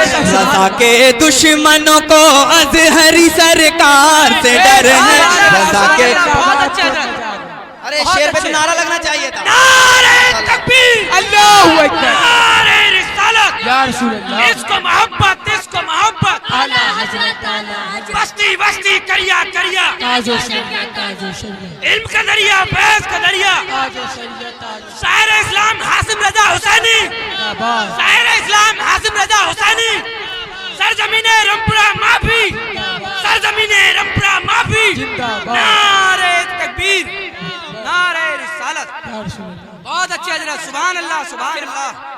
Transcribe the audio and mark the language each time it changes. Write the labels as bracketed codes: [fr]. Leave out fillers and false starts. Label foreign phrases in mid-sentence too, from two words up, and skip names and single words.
[hi] रज़ा के दुश्मनों को अज़हरी सरकार से डर है, रज़ा के। बहुत अच्छा। अरे शेर पे तो नारा लगना चाहिए था। नारे तकबीर, [ar] الله أكبر, [hi] नारे रिसालत, [ar] يا رسول الله. [hi] इसको मोहब्बत, इसको मोहब्बत। आला हजरत, आला हजरत। बस्ती बस्ती करिया करिया, ताजो शरिया, ताजो शरिया। इल्म का दरिया, बहस का दरिया। ताजो शरिया, ताजो। शायर इस्लाम हासिम रजा हुसैनी, जिंदाबाद। शायर इस्लाम हासिम रजा हुसैनी। सरजमीने रमपुरा माफी, सरजमीने रमपुरा माफी। जिंदाबाद। नारे तकबीर, नारे रिसालत। [ar] يا رسول الله. [hi] बहुत अच्छे हजरत, [ar] سبحان الله, سبحان الله.